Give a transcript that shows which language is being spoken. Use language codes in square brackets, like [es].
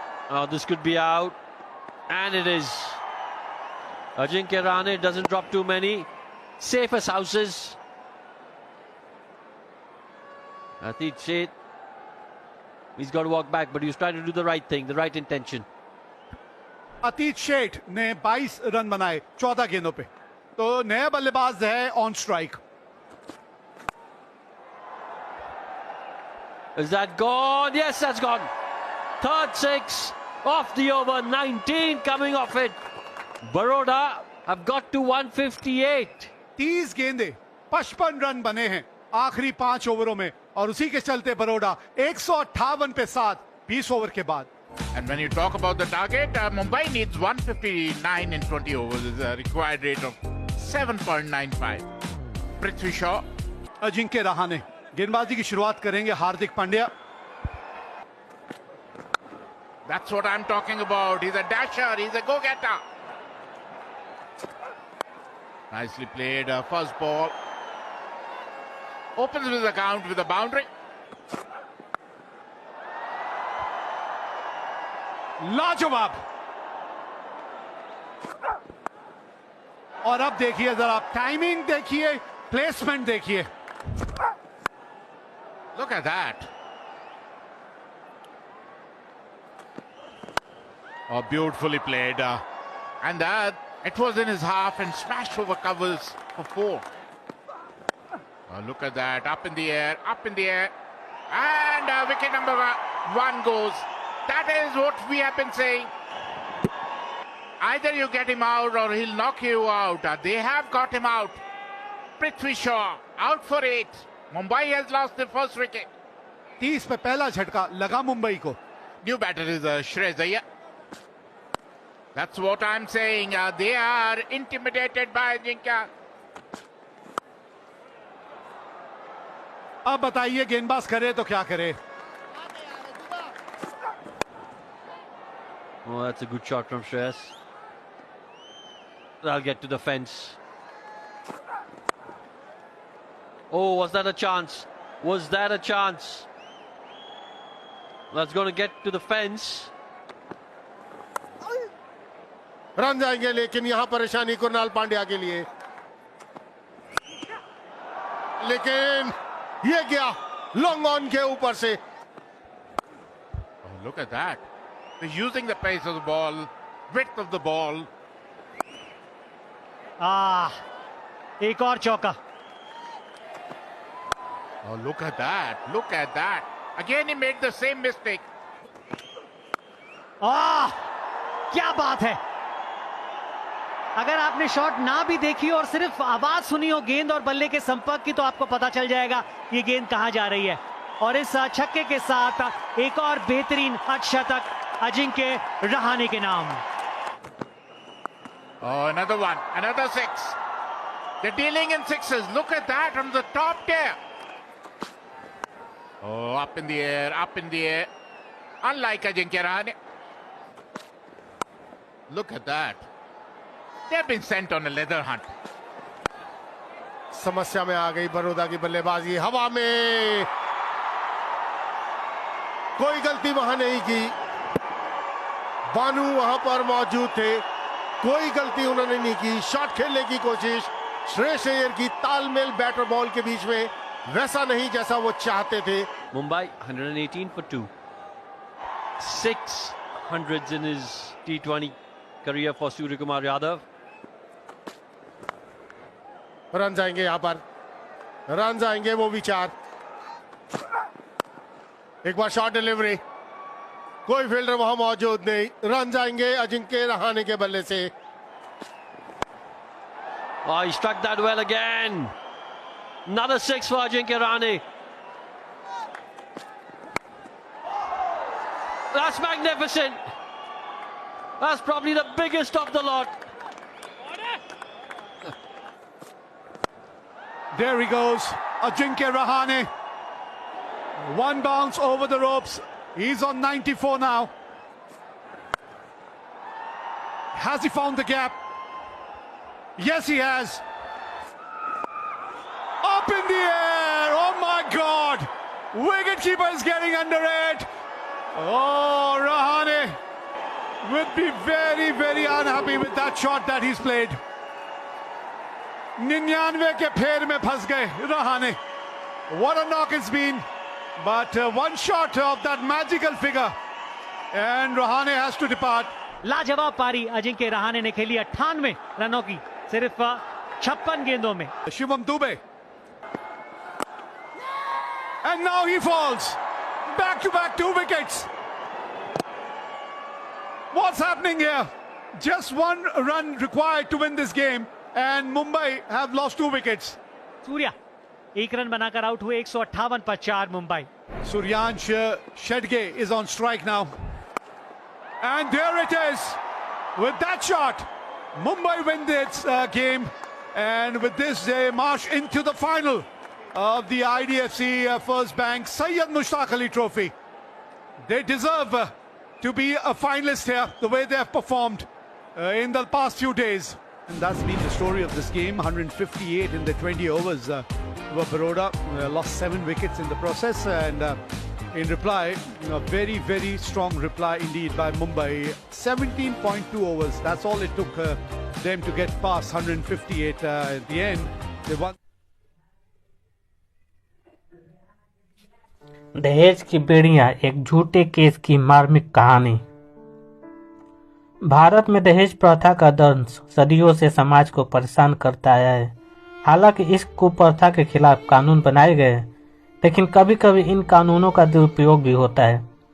[en] Oh, this could be out. And it is. Ajinkya Rahane doesn't drop too many. Safe as houses. Atit Sheth. He's got to walk back, but he was trying to do the right thing, the right intention. [hi] अतीत शेठ ने 22 run बनाए 14 गेंदों पे, तो नया बल्लेबाज है on strike. [en] Is that gone? Yes, that's gone. Third 6 off the over. 19 coming off it. Baroda have got to 158. [hi] 30 गेंदे 55 रन बने हैं आखिरी 5 ओवरों में, और उसी के चलते बरोडा 158 पे 7 20 ओवर के बाद. [en] And when you talk about the target, Mumbai needs 159 in 20 overs. Is a required rate of 7.95. Prithvi Shaw. [hi] Ajinkya Rahane गेंदबाजी की शुरुआत करेंगे. Hardik Pandya. [en] That's what I'm talking about. He's a dasher. He's a go-getter. Nicely played. First ball. Opens with the count with a boundary. [hi] लाजवाब. और अब देखिए जरा, timing देखिए, प्लेसमेंट देखिए. [en] Look at that. Oh, beautifully played. And that, it was in his half and smashed over covers for 4. Oh, look at that. Up in the air, up in the air. And wicket number 1 goes. That is what we have been saying. Either you get him out or he'll knock you out. They have got him out. Prithvi Shaw out for 8. Mumbai has lost the first wicket. [hi] 30 पे पहला झटका लगा मुंबई को. [en] New batter is Shreyas Iyer. That's what I'm saying. They are intimidated by Ajinkya. [hi] अब बताइए गेंदबाज करे तो क्या करे. [en] Oh, that's a good shot from Shreyas. That'll get to the fence. Oh, was that a chance? Was that a chance? That's going to get to the fence. [hi] Run जाएंगे, लेकिन यहां परेशानी कुणाल पांड्या के लिए. लेकिन ये गया लॉन्ग ऑन के ऊपर से. [en] Oh, look at that. They're using the pace of the ball, width of the ball. [hi] एक और चौका. [en] Oh, look at that. Look at that. Again, he made the same mistake. [hi] क्या बात है. अगर आपने शॉट ना भी देखी और सिर्फ आवाज सुनी हो गेंद और बल्ले के संपर्क की, तो आपको पता चल जाएगा ये गेंद कहां जा रही है. और इस छक्के के साथ एक और बेहतरीन अर्धशतक अजिंक्य रहाणे के नाम. [en] Oh, another one. Another 6. They're dealing in 6s. Look at that from the top tier. Oh, up in the air, up in the air. Unlike Ajinkya Rahane. Look at that. They've been sent on a leather hunt. [hi] समस्या में आ गई बड़ौदा की बल्लेबाजी. हवा में कोई गलती वहां नहीं की. बानू वहां पर मौजूद थे, कोई गलती उन्होंने नहीं की. शॉट खेलने की कोशिश श्रेयस अय्यर की. तालमेल बैटर बॉल के बीच में वैसा नहीं जैसा वो चाहते थे. [en] Mumbai 118 for 2. 600s in his T20 career for Suryakumar Yadav. [hi] Run जाएंगे यहां पर, रन जाएंगे वो भी 4. एक बार शॉट डिलीवरी, कोई फील्डर वहां मौजूद नहीं. रन जाएंगे अजिंक्य रहाणे के बल्ले से. [en] Oh, he struck that well again. Another 6 for Ajinkya Rahane. That's magnificent. That's probably the biggest of the lot. There he goes, Ajinkya Rahane. One bounce over the ropes. He's on 94 now. Has he found the gap? Yes, he has. Up in the air. Oh my God. Wicketkeeper is getting under it. Oh, Rahane would be very, very unhappy with that shot that he's played. [hi] 99 के फेर में फंस गए Rahane. [en] What a knock it's been. But one shot of that magical figure and Rahane has to depart. [hi] लाजवाब पारी अजिंक्य रहाणे ने खेली 98 रनों की सिर्फ 56 गेंदों में। [en] Shivam Dube. And now he falls. Back to back 2 wickets. What's happening here? Just 1 run required to win this game and Mumbai have lost 2 wickets. [hi] Surya 1 run बनाकर आउट हुए 158 पर 4 Mumbai. [en] Suryansh Shedge is on strike now. And there it is. With that shot, Mumbai win this game. And with this, they march into the final of the IDFC First Bank Syed Mushtaq Ali Trophy. They deserve to be a finalist here, the way they have performed in the past few days. And that's been the story of this game. 158 in the 20 overs. Baroda lost 7 wickets in the process. And in reply, a very, very strong reply indeed by Mumbai. 17.2 overs. That's all it took them to get past 158 at the end. They won. [hi] दहेज की बेड़ियां, एक झूठे case की मार्मिक कहानी। भारत में दहेज प्रथा का दंश सदियों से समाज को परेशान करता आया है। हालांकि इस कुप्रथा के खिलाफ कानून बनाए गए हैं, लेकिन कभी कभी इन कानूनों का दुरुपयोग भी होता है।